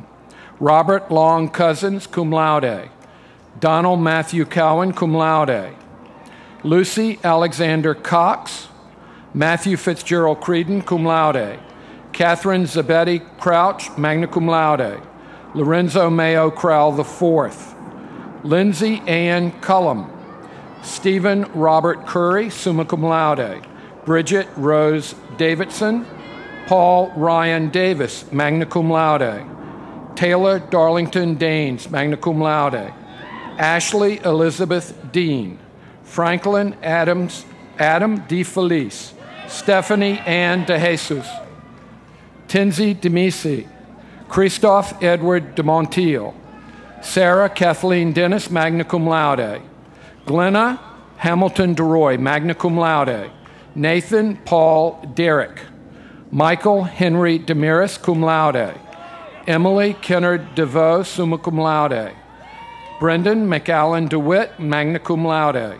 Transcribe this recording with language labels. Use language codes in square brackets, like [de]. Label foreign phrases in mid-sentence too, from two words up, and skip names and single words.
[en] Robert Long Cousins, [la] cum laude. [en] Donald Matthew Cowan, [la] cum laude. [en] Lucy Alexander Cox. Matthew Fitzgerald Creedon, [la] cum laude. [en] Catherine Zabetti Crouch, [la] magna cum laude. [en] Lorenzo Mayo Crowell IV. Lindsay Ann Cullum. Stephen Robert Curry, [la] summa cum laude. [en] Bridget Rose Davidson. Paul Ryan Davis, [la] magna cum laude. [en] Taylor Darlington Danes, [la] magna cum laude. [en] Ashley Elizabeth Dean. Franklin Adam De Felice. Stephanie Ann De Jesus. Tinsy Demisi. Christoph Edward De Montiel. Sarah Kathleen Dennis, [la] magna cum laude. [en] Glenna Hamilton DeRoy, [la] magna cum laude. [en] Nathan Paul Derrick. Michael Henry Demiris, [la] cum laude. [en] Emily Kennard DeVoe, [la] summa cum laude. [en] Brendan McAllen DeWitt, [la] magna cum laude.